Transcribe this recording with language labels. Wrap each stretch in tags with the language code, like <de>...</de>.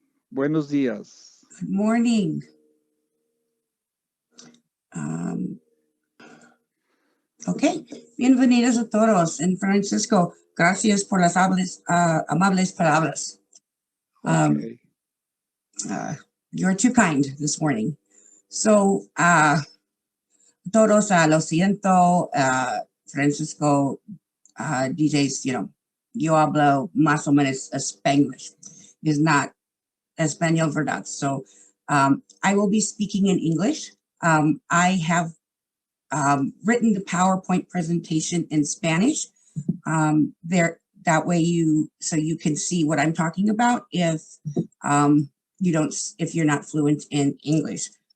<es>Buenos días.</es> <en>Good morning.</en> <es>Ok, bienvenidos a todos. En Francisco, gracias por las amables palabras.</es> <en>Okay. You're too kind this morning.</en> <es>So, todos, lo siento, Francisco, DJs, yo hablo más o menos Spanglish.</es> <en>It's not Espanol,</en> <es>verdad?</es> <en>So, I will be speaking in English. I have written the PowerPoint presentation in Spanish. That way you can see what I'm talking about if you're not fluent in English.</en>